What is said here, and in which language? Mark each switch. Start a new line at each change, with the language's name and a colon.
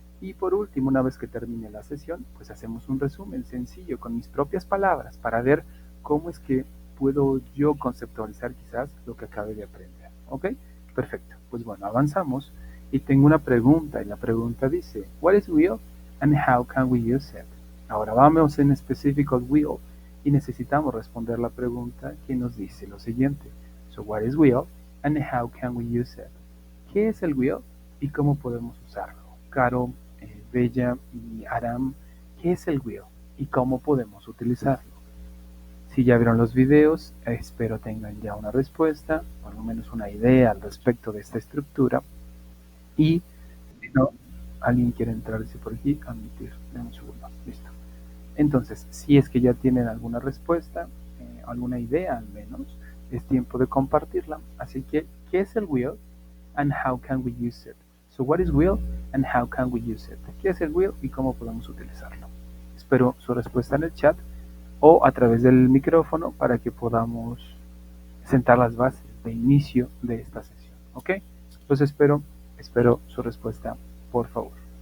Spanish: Y por último, una vez que termine la sesión, pues hacemos un resumen sencillo con mis propias palabras para ver cómo es que puedo yo conceptualizar quizás lo que acabe de aprender. ¿Ok? Perfecto. Pues bueno, avanzamos y tengo una pregunta y la pregunta dice,
English: what is will and how can we use it?
Spanish: Ahora vamos en específico al will y necesitamos responder la pregunta que nos dice lo siguiente.
English: So what is will and how can we use it?
Spanish: ¿Qué es el will y cómo podemos usarlo? Caro, Bella y Aram, ¿qué es el will y cómo podemos utilizarlo? Si ya vieron los videos, espero tengan ya una respuesta, por lo menos una idea al respecto de esta estructura. Y si no, alguien quiere entrar dice por aquí, admitir. Dame un segundo, listo. Entonces, si es que ya tienen alguna respuesta, alguna idea al menos, es tiempo de compartirla. Así que, ¿qué es el will
English: and how can we use it? So, what is will and how can we use it?
Spanish: ¿Qué es el will y cómo podemos utilizarlo? Espero su respuesta en el chat o a través del micrófono para que podamos sentar las bases de inicio de esta sesión. ¿Ok? Pues espero su respuesta, por favor.